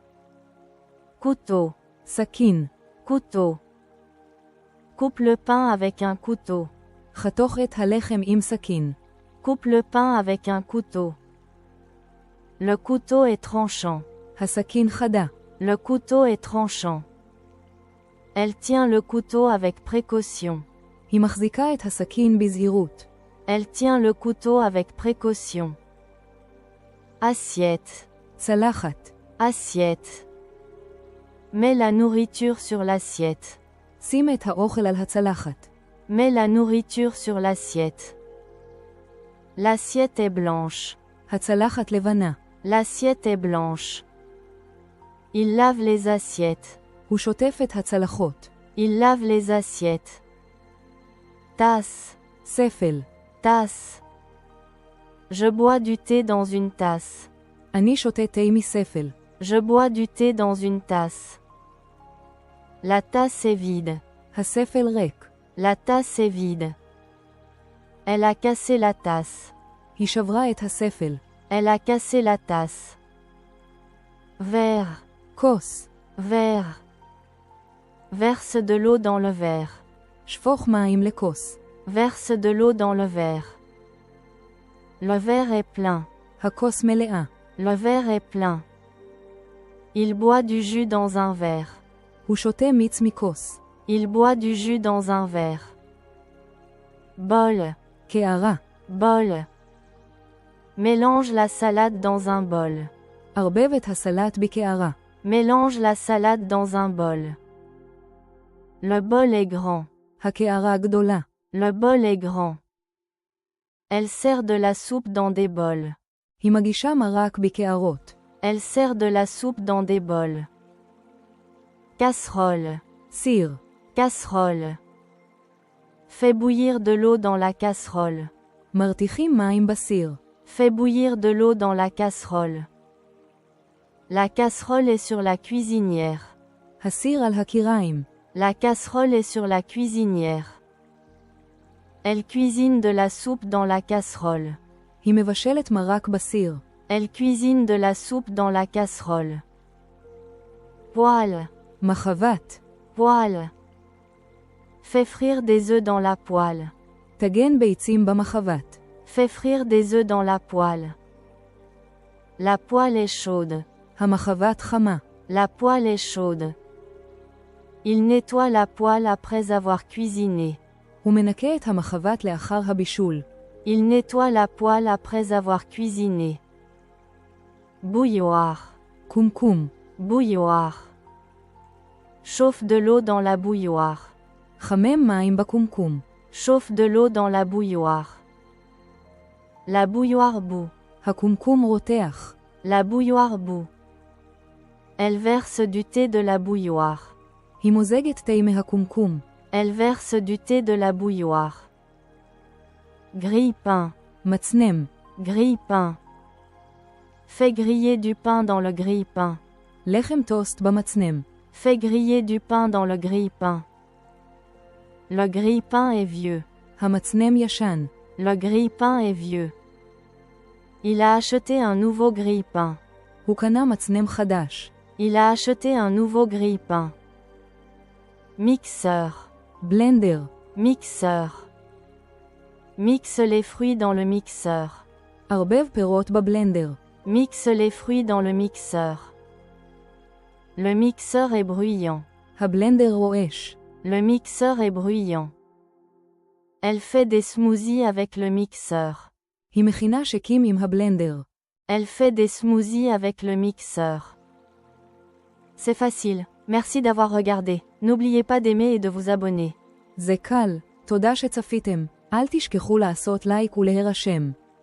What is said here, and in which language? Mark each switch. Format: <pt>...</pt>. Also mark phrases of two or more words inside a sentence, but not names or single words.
<fr>Couteau.</fr> <he>סכין.</he> <fr>Couteau. Coupe le pain avec un couteau.</fr> <he>חתוך את הלחם עם סכין.</he> <fr>Coupe le pain avec un couteau. Le couteau est tranchant.</fr> <he>הסכין חדה.</he> <fr>Le couteau est tranchant. Elle tient le couteau avec précaution.</fr> <he>היא מחזיקה את הסכין בזהירות.</he> <fr>Elle tient le couteau avec précaution. Assiette.</fr> <he>צלחת.</he> <fr>Assiette. Mets la nourriture sur l'assiette.</fr> <he>שים את האוכל על הצלחת.</he> <fr>Mets la nourriture sur l'assiette. L'assiette est blanche.</fr> <he>הצלחת לבנה.</he> <fr>L'assiette est blanche. Il lave les assiettes.</fr> <he>הוא שוטף את הצלחות.</he> <fr>Il lave les assiettes. Tasse.</fr> <he>ספל.</he> <fr>Tasse. Je bois du thé dans une tasse.</fr> <he>אני שותה תה מספל.</he> <fr>Je bois du thé dans une tasse. La tasse est vide.</fr> <he>הספל ריק.</he> <fr>La tasse est vide. Elle a cassé la tasse.</fr> <he>היא שברה את הספל.</he> <fr>Elle a cassé la tasse. Verre.</fr> <he>כוס.</he> <fr>Verre. Verse de l'eau dans le verre.</fr> <he>שפוך מים לכוס.</he> <fr>Verse de l'eau dans le verre. Le verre est plein.</fr> <he>הכוס מלאה.</he> <fr>Le verre est plein. Il boit du jus dans un verre.</fr> <he>הוא שותה מיץ מכוס.</he> <fr>Il boit du jus dans un verre. Bol.</fr> <he>קערה.</he> <fr>Bol. Mélange la salade dans un bol.</fr> <he>ערבב את הסלט בקערה.</he> <fr>Mélange la salade dans un bol. Le bol est grand.</fr> <he>הקערה גדולה.</he> <fr>Le bol est grand. Elle sert de la soupe dans des bols.</fr> <he>היא מגישה מרק בקערות.</he> <fr>Elle sert de la soupe dans des bols. Casserole.</fr> <he>סיר.</he> <fr>Casserole. Fais bouillir de l'eau dans la casserole.</fr> <he>מרתיחים מים בסיר.</he> <fr>Fais bouillir de l'eau dans la casserole. La casserole est sur la cuisinière.</fr> <he>הסיר על הקיריים.</he> <fr>La casserole est sur la cuisinière. Elle cuisine de la soupe dans la casserole.</fr> <he>היא מבשלת מרק בסיר.</he> <fr>Elle cuisine de la soupe dans la casserole. Poêle.</fr> <he>מחבת.</he> <fr>Poêle. Fais frire des œufs dans la poêle.</fr> <he>טגן ביצים במחבת.</he> <fr>Fais frire des œufs dans la poêle. La poêle est chaude.</fr> <he>המחבת חמה.</he> <fr>La poêle est chaude. Il nettoie la poêle après avoir cuisiné.</fr> <he>הוא מנקה את המחבת לאחר הבישול.</he> <fr>Il nettoie la poêle après avoir cuisiné. Bouilloire.</fr> <he>קומקום.</he> <fr>Bouilloire. Chauffe de l'eau dans la bouilloire.</fr> <he>חמם מים בקומקום.</he> <fr>Chauffe de l'eau dans la bouilloire. La bouilloire bout.</fr> <he>הקומקום רותח.</he> <fr>La bouilloire bout. Elle verse du thé de la bouilloire.</fr> <he>היא מוזגת תה מהקומקום.</he> <fr>Elle verse du thé de la bouilloire. Grille-pain.</fr> <he>מצנם.</he> <fr>Grille-pain. Fais griller du pain dans le grille-pain.</fr> <he>לחם טוסט במצנם.</he> <fr>Fais griller du pain dans le grille-pain. Le grille-pain est vieux.</fr> <he>המצנם ישן.</he> <fr>Le grille-pain est vieux. Il a acheté un nouveau grille-pain.</fr> <he>הוא קנה מצנם חדש.</he> <fr>Il a acheté un nouveau grille-pain. Mixeur.</fr> <he>בלנדר.</he> <fr>Mixeur. Mixe les fruits dans le mixeur.</fr> <he>ערבב פירות בבלנדר.</he> <fr>Mixe les fruits dans le mixeur. Le mixeur est bruyant.</fr> <he>הבלנדר רועש.</he> <fr>Le mixeur est bruyant. Elle fait des smoothies avec le mixeur.</fr> <he>היא מכינה שקים עם הבלנדר.</he> <fr>Elle fait des smoothies avec le mixeur. C'est facile. Merci d'avoir regardé. N'oubliez pas d'aimer et de vous abonner.</fr> <he>זה קל. תודה שצפיתם. אל תשכחו לעשות לייק ולהירשם.</he>